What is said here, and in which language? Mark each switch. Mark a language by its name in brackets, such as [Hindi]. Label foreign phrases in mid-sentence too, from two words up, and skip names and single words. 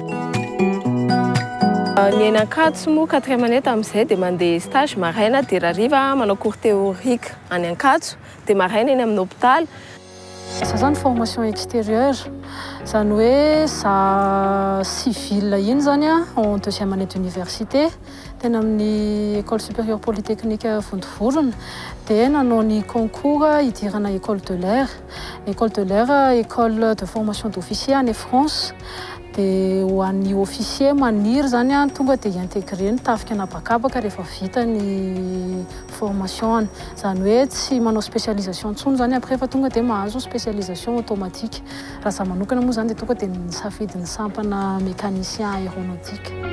[Malagasy] Ny eny Ankatso moa 4e année tamin'izay dia mandeha stage maraina dia rariva manao [French] cours théorique [Malagasy] any Ankatso dia maraina eny amin'ny hôpital. Ça zany [French] formation extérieure, [Malagasy] zany hoe za civil iny zany [French] en 2e année d'université [Malagasy] tena amin'ny école supérieure polytechnique Vontovorona dia nanao ny concours hidirana école de l'air. [French] École de l'air, école de formation d'officier en France. [Malagasy] Dia ho an'ny officier maniry zany tonga dia intégré ny tafika anabakabaka rehefa vita ny formation. Zany hoe tsy manao spécialisation intsony zany après fa tonga dia mahazo spécialisation automatique. Raha za manokana moa zany dia tonga dia nisafidy ny sampana [French] mécanicien aéronautique.